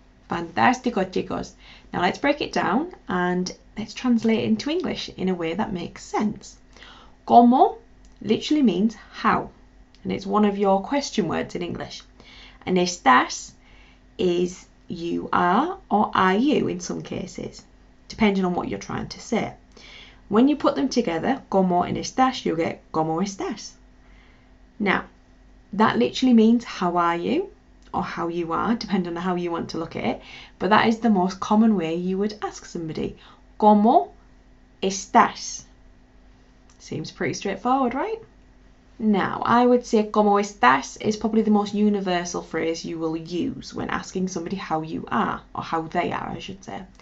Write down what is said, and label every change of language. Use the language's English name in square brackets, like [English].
[Spanish] Fantástico, chicos. [English] Now let's break it down and let's translate it into English in a way that makes sense. ¿Cómo literally means how, and it's one of your question words in English. And estás is you are or are you in some cases, depending on what you're trying to say. When you put them together, ¿cómo and estás, you get ¿cómo estás? Now, that literally means how are you or how you are, depending on how you want to look at it, but that is the most common way you would ask somebody. [Spanish] ¿Cómo estás? [English] Seems pretty straightforward, right? Now, I would say ¿cómo estás is probably the most universal phrase you will use when asking somebody how you are, or how they are, I should say.